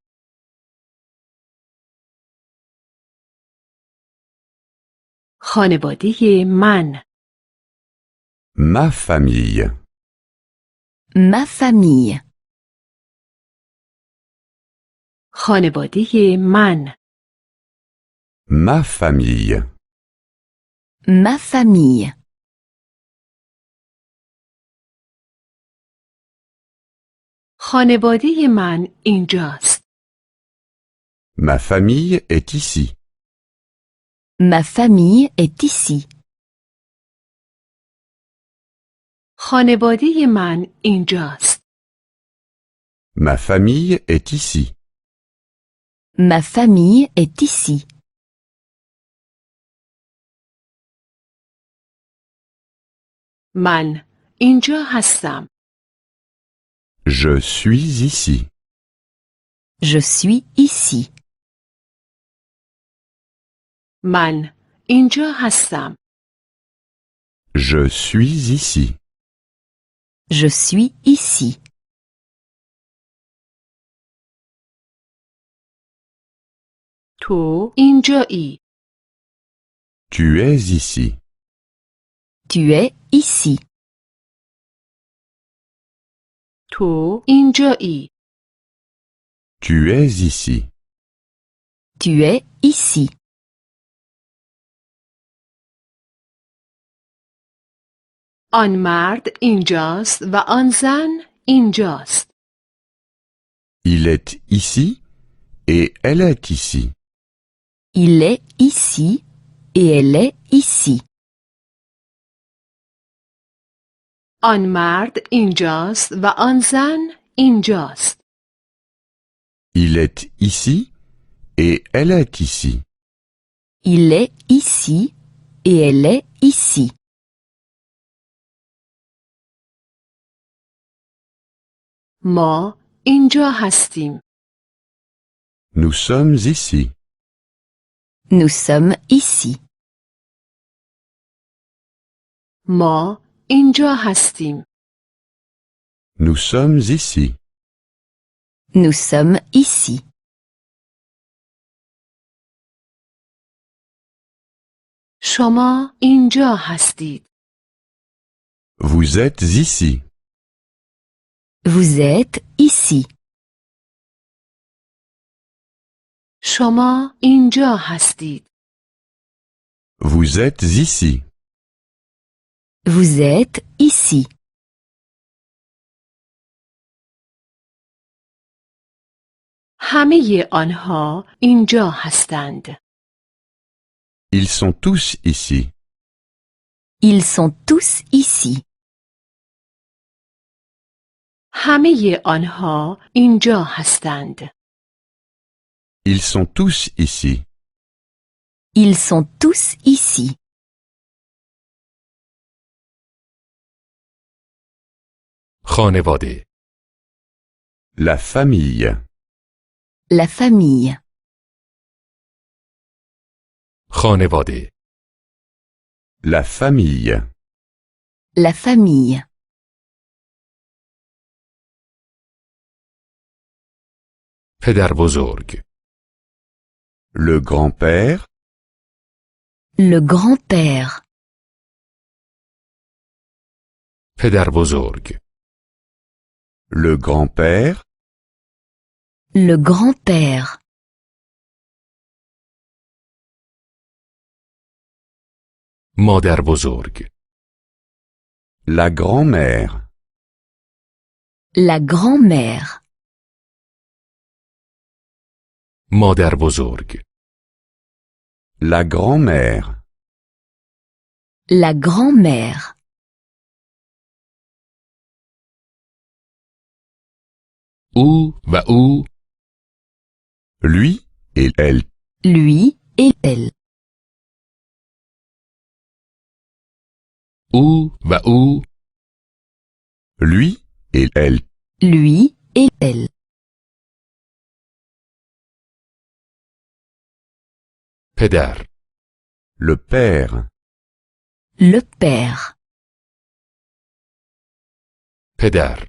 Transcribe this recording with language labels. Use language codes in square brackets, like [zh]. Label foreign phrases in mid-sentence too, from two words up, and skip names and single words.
[fa] خانواده من [fr] Ma famille. Ma famille. [fa] خانواده من [fr] Ma famille. Ma famille. [fa] خانواده من اینجاست [fr] Ma famille est ici. Ma famille est ici. [fa] خانواده من اینجاست [fr] Ma famille est ici. Ma famille est ici. [fa] من اینجا هستم [fr] Je suis ici. Je suis ici. [fa] من اینجا هستم [fr] Je suis ici. Je suis ici. [fa] تو اینجایی. [fr] Tu es ici. Tu es ici. [fa] تو اینجایی. [fr] Tu es ici. Tu es ici. [fa] آن مرد اینجاست و آن زن اینجاست. [fr] Il est ici et elle est ici. Il est ici et elle est ici. [fa] آن مرد اینجاست و آن زن اینجاست. [fr] Il est ici et elle est ici. Il est ici et elle est ici. [fa] ما اینجا هستیم. [fr] Nous sommes ici. Nous sommes ici. [fa] ما اینجا هستیم. [fr] Nous sommes ici. Nous sommes ici. [fa] شما اینجا هستید. [fr] Vous êtes ici. Vous êtes ici. [fa] شما اینجا هستید. [fr] Vous êtes ici. Vous êtes ici. [fa] همه آنها اینجا هستند. [fr] Ils sont tous ici. Ils sont tous ici. [fa] همه آنها اینجا هستند. [fr] Ils sont tous ici. Ils sont tous ici. [fa] خانواده. [fr] La famille. La famille. [fa] خانواده. [fr] La famille. La famille. [fa] پدر بزرگ. [fr] Le grand-père. Le grand-père. [fa] پدر بزرگ. [fr] Le grand-père. Le grand-père. [fa] مادر بزرگ. [fr] La grand-mère. La grand-mère. [fa] مادر بزرگ. [fr] La grand-mère. La grand-mère. [fa] او و او. [fr] Lui et elle. Lui et elle. [fa] او و او. [fr] Lui et elle. Lui et elle. [fa] پدر. [fr] Le père. Le père. [fa] پدر.